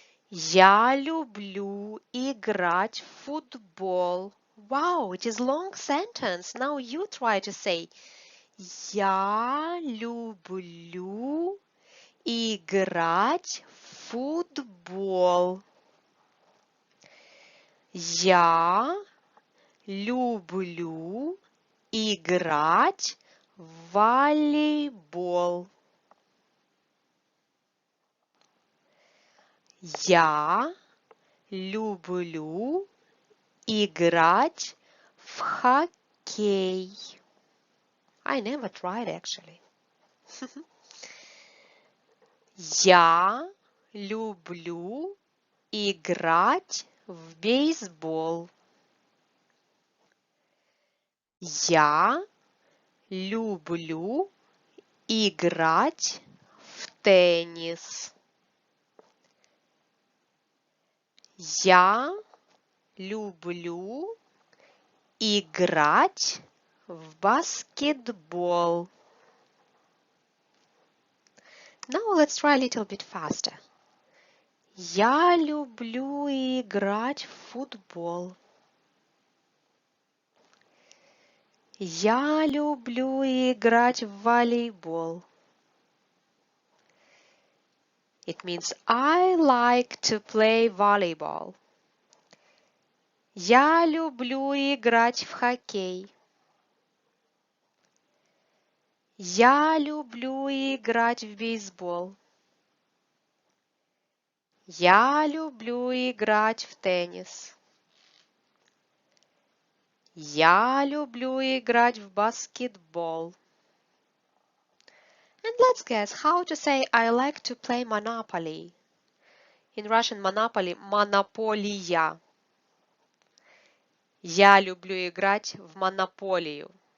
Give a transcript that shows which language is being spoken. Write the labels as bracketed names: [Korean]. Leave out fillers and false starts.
[Russian] Я люблю играть в футбол. [English] Wow, it is long sentence. Now you try to say [Russian] Я люблю играть в футбол. Я люблю играть в волейбол. Я люблю играть в хоккей. [English] I never tried actually. [Russian] Я люблю играть в бейсбол. Я люблю играть в теннис. Я люблю играть в баскетбол. [English] Now let's try a little bit faster. [Russian] Я люблю играть в футбол. Я люблю играть в волейбол. [English] It means I like to play volleyball. [Russian] Я люблю играть в хоккей. Я люблю играть в бейсбол. Я люблю играть в теннис. Я люблю играть в баскетбол. [English] And let's guess how to say I like to play Monopoly. In Russian, Monopoly – монополия. [Russian] Я люблю играть в монополию.